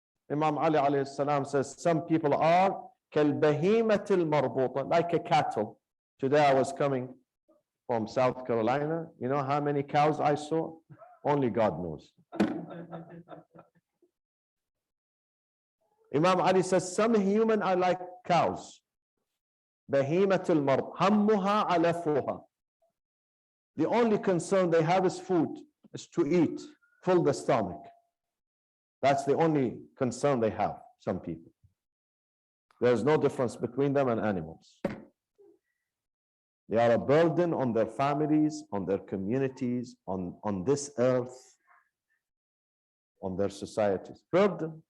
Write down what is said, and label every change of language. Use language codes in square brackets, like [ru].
[en] Imam Ali alayhi salam says some people are [ar] كالبهيمة المربوطة, [en] like a cattle. Today I was coming from South Carolina. You know how many cows I saw? Only God knows. Imam Ali says some human are like cows. [ar] بهيمة المربوطة همها علفها. [en] The only concern they have is food, is to eat, fill the stomach. That's the only concern they have, some people. There's no difference between them and animals. They are a burden on their families, on their communities, on this earth, on their societies. Burden.